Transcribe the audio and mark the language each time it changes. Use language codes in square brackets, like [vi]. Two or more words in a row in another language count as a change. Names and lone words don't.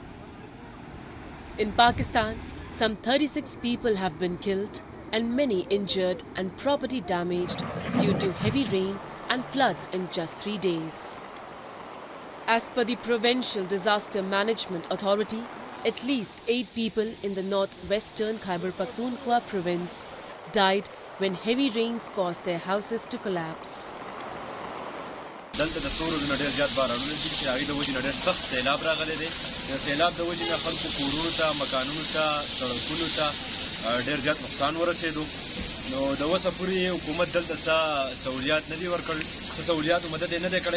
[en] In Pakistan, some 36 people have been killed and many injured and property damaged due to heavy rain and floods in just 3 days. As per the Provincial Disaster Management Authority, at least 8 people in the northwestern Khyber Pakhtunkhwa province died when heavy rains caused their houses to collapse. [ps] دلته د څو ورځو نه ډېر زیات بارانونه دي چې هغې د وجې نه ډېر سخت سیلاب راغلی دی. د سیلاب د وجې نه خلکو کورونو ته، مکانونو ته، سړکونو ته ډېر زیات نقصان ورسېدو. نو د اوسه پورې حکومت دلته څه سهولیات نه دي ورکړي، څه سهولیات او مدد یې نه دی کړی.